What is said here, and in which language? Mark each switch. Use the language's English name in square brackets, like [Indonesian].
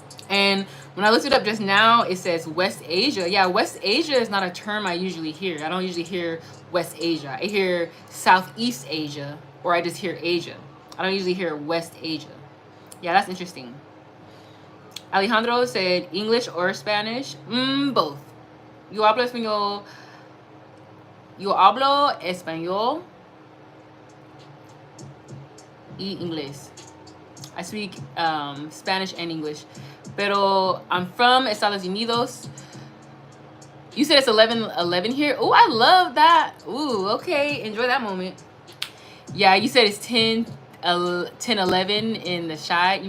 [English] And when I looked it up just now, it says West Asia. Yeah, West Asia is not a term I usually hear. I don't usually hear West Asia. I hear Southeast Asia, or I just hear Asia. I don't usually hear West Asia. Yeah, that's interesting. Alejandro said English or Spanish? [Spanish] Both. Yo hablo español. Yo hablo español y inglés. [English] I speak Spanish and English. Pero I'm from Estados Unidos. You said it's 11:11 here. Oh, I love that. Ooh, okay. Enjoy that moment. Yeah, you said it's 10:11 in the Chi.